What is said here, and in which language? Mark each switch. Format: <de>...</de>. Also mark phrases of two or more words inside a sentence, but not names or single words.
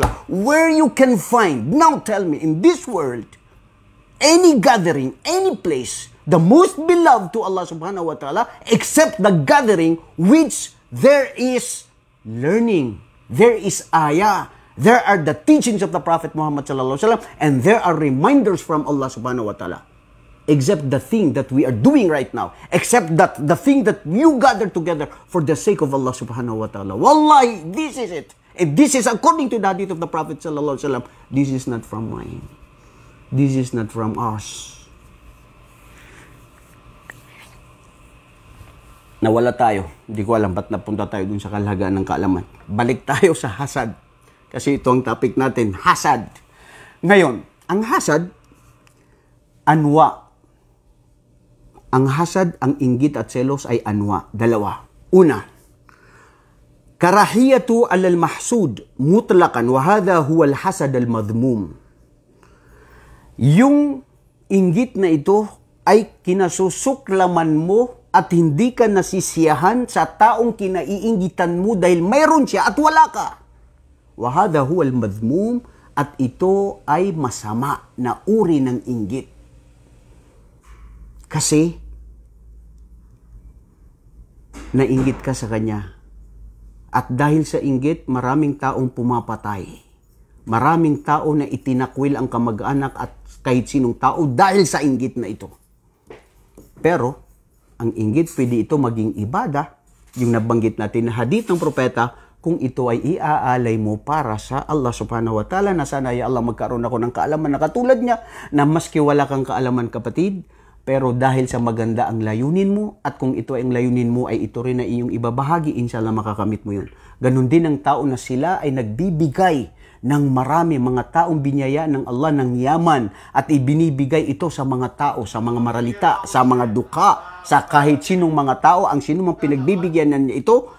<en>Where you can find, now tell me, in this world, any gathering, any place, the most beloved to Allah</en> <ar>سبحانه وتعالى,</ar> <en>except the gathering which there is learning, there is ayah, there are the teachings of the Prophet Muhammad</en> <ar>صلى الله عليه وسلم,</ar> <en>and there are reminders from Allah</en> <ar>سبحانه وتعالى.</ar> <en>Except the thing that we are doing right now, except that the thing that you gather together for the sake of Allah</en> <ar>سبحانه وتعالى.</ar> <en>Wallahi, this is it. And this is according to the hadith of the Prophet</en> <ar>صلى الله عليه وسلم.</ar> <en>This is not from mine. This is not from us.</en> <tl>Nawala tayo. Hindi ko alam ba't napunta tayo dun sa kalhagaan ng kaalaman. Balik tayo sa hasad. Kasi ito ang topic natin, hasad. Ngayon, ang hasad, anwa. Ang hasad, ang inggit at selos ay anwa. Dalawa. Una,</tl> <ar>كراهية على المحسود مطلقا وهذا هو الحسد المذموم.</ar> <tl>Yung inggit na ito ay kinasusuklaman mo at hindi ka nasisiyahan sa taong kinaiinggitan mo dahil mayroon siya at wala ka.</tl> <ar>وهذا هو المذموم,</ar> <tl>at ito ay masama na uri ng inggit. Kasi nainggit ka sa kanya. At dahil sa inggit, maraming taong pumapatay. Maraming tao na itinakwil ang kamag-anak at kahit sinong tao dahil sa inggit na ito. Pero, ang inggit, pwede ito maging ibada. Yung nabanggit natin na hadith ng propeta, kung ito ay iaalay mo para sa Allah</tl> <ar>سبحانه وتعالى,</ar> <tl>na sana</tl> <ar>يا الله</ar> <tl>magkaroon ako ng kaalaman na katulad niya, na maski wala kang kaalaman kapatid, pero dahil sa maganda ang layunin mo, at kung ito ay ang layunin mo ay ito rin na iyong ibabahagi, inshallah makakamit mo yun. Ganon din ang tao na sila ay nagbibigay ng marami, mga taong binyaya ng Allah ng yaman, at ibinibigay ito sa mga tao, sa mga maralita, sa mga duka, sa kahit sinong mga tao, ang sinong pinagbibigyan niya ito.</tl>